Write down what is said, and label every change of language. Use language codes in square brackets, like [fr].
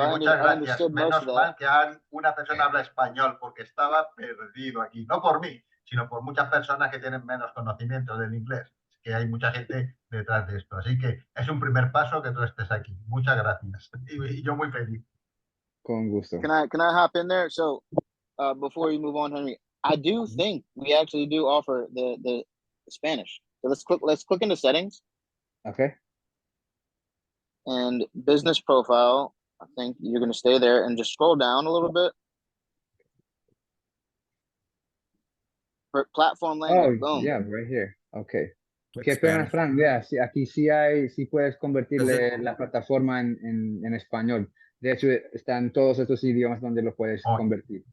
[es] Henry, muchas [en] I [es] gracias. [en] understood most [es] Menos [en] of that. [es] mal que una persona habla español, porque estaba perdido aquí. No por mí, sino por muchas personas que tienen menos conocimiento del inglés. Es que hay mucha gente detrás de esto. Así que es un primer paso que tú estés aquí. Muchas gracias. Y yo muy feliz. Con gusto. [en] Can I hop in there? So before you move on, Henry, I do think we actually do offer the Spanish. So let's click into settings. Okay. And business profile. I think you're going to stay there and just scroll down a little bit. For platform language, boom. Yeah, right here. Okay. [es] Qué pena, [en] Frank. [es] Yeah, sí, aquí sí puedes convertirle la plataforma en español. De hecho, están todos estos idiomas donde lo puedes convertir.